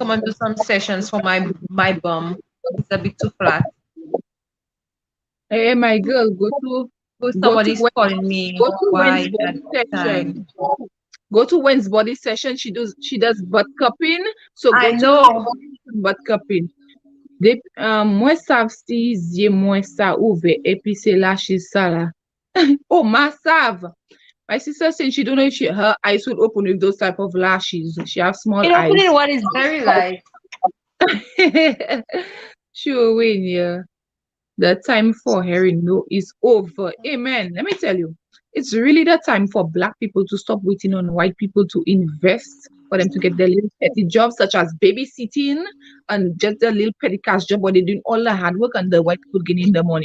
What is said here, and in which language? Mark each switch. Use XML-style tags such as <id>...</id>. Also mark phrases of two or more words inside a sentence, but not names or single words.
<en>to come and do some sessions for my bum. It's a bit too flat. Hey, my girl, Oh, go to somebody's calling me. go to When's Why at body this time? session. Go to When's body session. She does butt cupping. So go I to her know. butt cupping.</en> <ht>Mwen sav si zye mwen sa ouve epi se lache sa la. Oh, ma sav.</ht> <en>My sister saying she don't know if her eyes will open with those type of lashes. She have small It opening eyes. one is very light. She will win, yeah. The time for hearing no is over. Amen. Let me tell you, it's really the time for Black people to stop waiting on white people to invest for them to get their little petty jobs, such as babysitting and just a little petty cash job where they're doing all the hard work and the white people getting the money.</en>